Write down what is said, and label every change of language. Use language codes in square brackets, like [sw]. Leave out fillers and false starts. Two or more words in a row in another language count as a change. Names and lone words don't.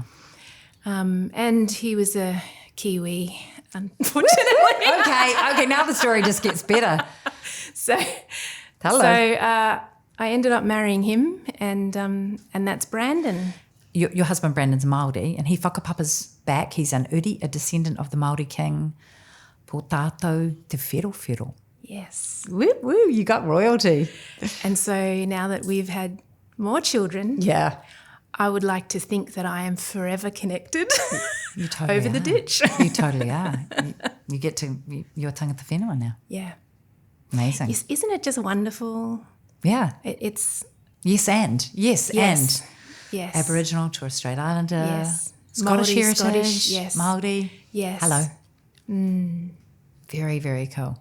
[en] And he was a Kiwi, unfortunately. Okay. Now the story just gets better. Hello. So I ended up marrying him, and that's Brandon. Your husband Brandon's Māori, and he whakapapa's back. He's an uri, a descendant of the Māori king, po tātou te whero. Yes. Woo, woo, you got royalty. And so now that we've had more children, I would like to think that I am forever connected you totally over the ditch. You totally are. You get to, you're [mi] tangata whenua [en] now. Yeah. Amazing. Isn't it just wonderful? Yeah. It's... Yes. Yes. Aboriginal, Torres Strait Islander, yes. Scottish Māori, heritage, Scottish, yes. Māori. Yes. Hello. Very, very cool.